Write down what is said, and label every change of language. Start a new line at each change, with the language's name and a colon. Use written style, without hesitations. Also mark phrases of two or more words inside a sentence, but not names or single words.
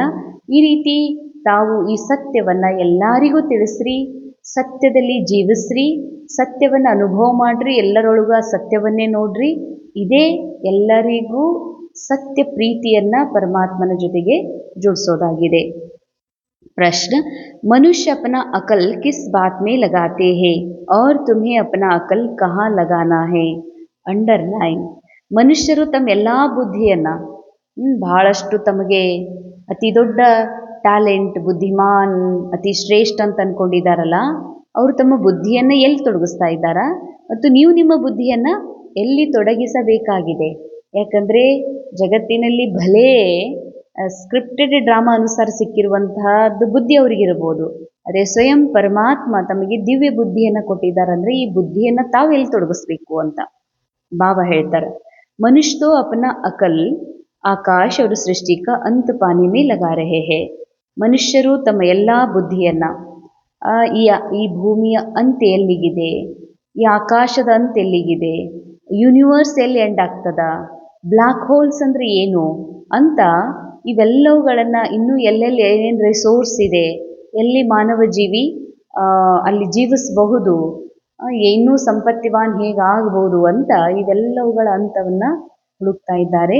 Kannada: ಈ ರೀತಿ ತಾವು ಈ ಸತ್ಯವನ್ನು ಎಲ್ಲರಿಗೂ ತಿಳಿಸ್ರಿ, ಸತ್ಯದಲ್ಲಿ ಜೀವಿಸ್ರಿ, ಸತ್ಯವನ್ನು ಅನುಭವ ಮಾಡ್ರಿ, ಎಲ್ಲರೊಳಗೂ ಆ ಸತ್ಯವನ್ನೇ ನೋಡ್ರಿ. ಇದೇ ಎಲ್ಲರಿಗೂ ಸತ್ಯ ಪ್ರೀತಿಯನ್ನು ಪರಮಾತ್ಮನ ಜೊತೆಗೆ ಜೋಡಿಸೋದಾಗಿದೆ.
Hindi: प्रश्न, मनुष्य अपना अकल किस बात में लगाते हैं और तुम्हें अपना अकल कहाँ लगाना है?
Kannada: ಅಂಡರ್ಲೈನ್. ಮನುಷ್ಯರು ತಮ್ಮ ಎಲ್ಲ ಬುದ್ಧಿಯನ್ನು ಬಹಳಷ್ಟು ತಮಗೆ ಅತಿ ದೊಡ್ಡ ಟ್ಯಾಲೆಂಟ್, ಬುದ್ಧಿಮಾನ್, ಅತಿ ಶ್ರೇಷ್ಠ ಅಂತ ಅಂದ್ಕೊಂಡಿದ್ದಾರಲ್ಲ, ಅವರು ತಮ್ಮ ಬುದ್ಧಿಯನ್ನು ಎಲ್ಲಿ ತೊಡಗಿಸ್ತಾ ಇದ್ದಾರಾ ಮತ್ತು ನೀವು ನಿಮ್ಮ ಬುದ್ಧಿಯನ್ನು ಎಲ್ಲಿ ತೊಡಗಿಸಬೇಕಾಗಿದೆ? ಯಾಕಂದರೆ ಜಗತ್ತಿನಲ್ಲಿ ಭಲೇ
English: scripted drama
Kannada: ಅನುಸಾರ ಸಿಕ್ಕಿರುವಂತಹದ್ದು ಬುದ್ಧಿ ಅವರಿಗಿರ್ಬೋದು, ಅದೇ ಸ್ವಯಂ ಪರಮಾತ್ಮ ತಮಗೆ ದಿವ್ಯ ಬುದ್ಧಿಯನ್ನು ಕೊಟ್ಟಿದ್ದಾರಂದರೆ ಈ ಬುದ್ಧಿಯನ್ನು ತಾವು ಎಲ್ಲಿ ತೊಡಗಿಸ್ಬೇಕು ಅಂತ ಬಾಬಾ ಹೇಳ್ತಾರೆ.
Hindi: मनुष्य तो अपना अकल आकाश और ಸೃಷ್ಟಿ का अंत पाने में लगा रहे हैं.
Kannada: ಮನುಷ್ಯರು ತಮ್ಮ ಎಲ್ಲ ಬುದ್ಧಿಯನ್ನು ಈ ಭೂಮಿಯ ಅಂತ್ಯ ಎಲ್ಲಿಗಿದೆ, ಈ ಆಕಾಶದ ಅಂತ್ಯ ಎಲ್ಲಿಗಿದೆ, ಯೂನಿವರ್ಸ್ ಎಲ್ಲಿ ಎಂಡ್ ಆಗ್ತದ,
English: black holes
Kannada: ಅಂದರೆ ಏನು ಅಂತ ಇವೆಲ್ಲವುಗಳನ್ನು, ಇನ್ನೂ ಎಲ್ಲೆಲ್ಲಿ ಏನೇನು ರಿಸೋರ್ಸ್ ಇದೆ, ಎಲ್ಲಿ ಮಾನವ ಜೀವಿ ಅಲ್ಲಿ ಜೀವಿಸಬಹುದು, ಇನ್ನೂ ಸಂಪತ್ತಿವಾನ್ ಹೇಗಾಗಬಹುದು ಅಂತ ಇವೆಲ್ಲವುಗಳ ಅಂತವನ್ನು ಹುಡುಕ್ತಾ ಇದ್ದಾರೆ.